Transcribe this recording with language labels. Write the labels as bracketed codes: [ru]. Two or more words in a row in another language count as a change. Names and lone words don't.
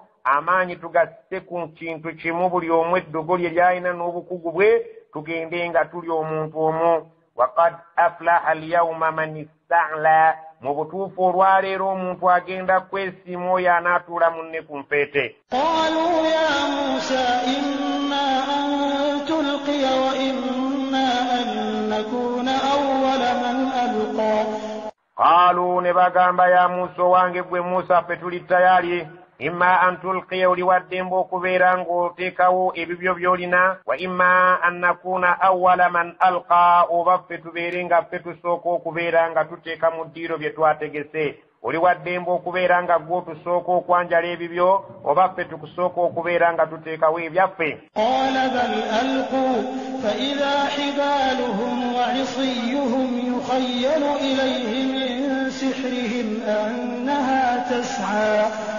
[lg] Amaanyi tugasse ku kintu kimu, buli omu eddogo lye lyalina n'obukugu bwe, tugende nga tuli omuntu omu. [ar] وقد أفلح اليوم من استعلى, [lg] mu butuufu olwaleero omuntu agenda kwesiima oyo anaatuula munne ku nfeete. [ar] قالوا يا موسى إما أن تلقي وإما أن نكون أول من ألقى. [lg] Qaalu, ne bagamba ya Muusa, owange gwe Muusa, ffe tuli tayali. [ar] إما أن تلقي, [lg] oli waddemba okubeera ng'oteekawo ebibyo by'olina, [ar] وإما أن نكون أول من ألقى, [lg] oba ffe tubeere nga ffe tusooka okubeera nga tuteeka mu ddiiro bye twategese. Oli waddemba okubeera nga gwe tusooka okwanjala ebibyo, oba ffe tukusooka okubeera nga tuteekawo ebyaffe. [ar] قال بل ألقوا فإذا حبالهم وعصيهم يخيل إليه من سحرهم أنها تسعى.